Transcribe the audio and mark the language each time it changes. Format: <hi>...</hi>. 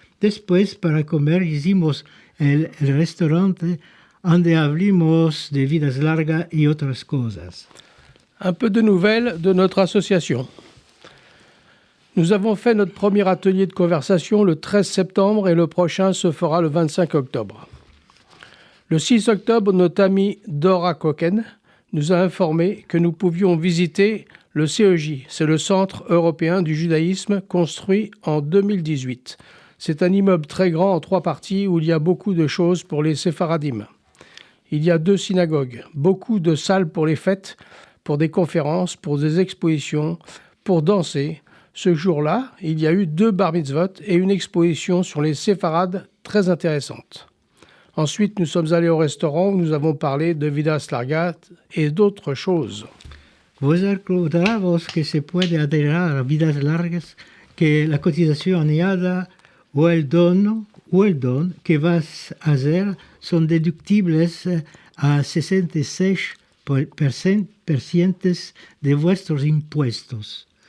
<lad>Después, para comer, hicimos el restaurante donde hablamos de Vidas Largas y otras cosas.</lad> <fr>Un peu de nouvelles de notre association. Nous avons fait notre premier atelier de conversation le 13 septembre et le prochain se fera le 25 octobre. Le 6 octobre, notre amie Dora Coquen nous a informé que nous pouvions visiter le CEJ, c'est le Centre européen du judaïsme construit en 2018. C'est un immeuble très grand en 3 parties où il y a beaucoup de choses pour les séfaradim. Il y a 2 synagogues, beaucoup de salles pour les fêtes, pour des conférences, pour des expositions, pour danser. Ce jour-là, il y a eu 2 bar mitzvot et une exposition sur les séfarades très intéressante. Ensuite, nous sommes allés au restaurant où nous avons parlé de Vidas Largas et d'autres choses.</fr> <lad>Vos recordamos que se puede adherir a Vidas Largas, que la cotización añadida o el don que vas a hacer son deductibles a 66% de vuestros impuestos.</lad>